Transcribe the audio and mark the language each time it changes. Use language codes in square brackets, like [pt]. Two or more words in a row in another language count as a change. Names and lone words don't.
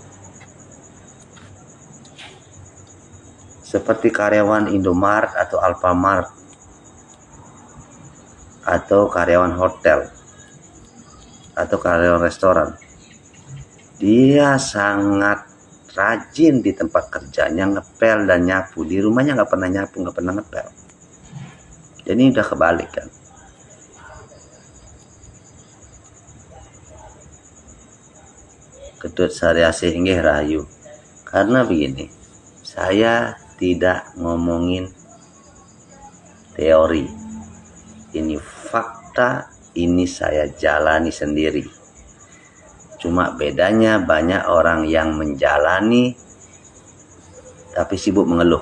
[id] Seperti karyawan Indomaret atau Alfamart atau karyawan hotel atau karyawan restoran, dia sangat rajin di tempat kerjanya, ngepel dan nyapu. Di rumahnya nggak pernah nyapu, nggak pernah ngepel. Jadi ini udah kebalik kan. [ban] Ketut Saryasih inggih rahayu. [id] Karena begini, saya tidak ngomongin teori. Ini fakta, ini saya jalani sendiri. Cuma bedanya banyak orang yang menjalani tapi sibuk mengeluh.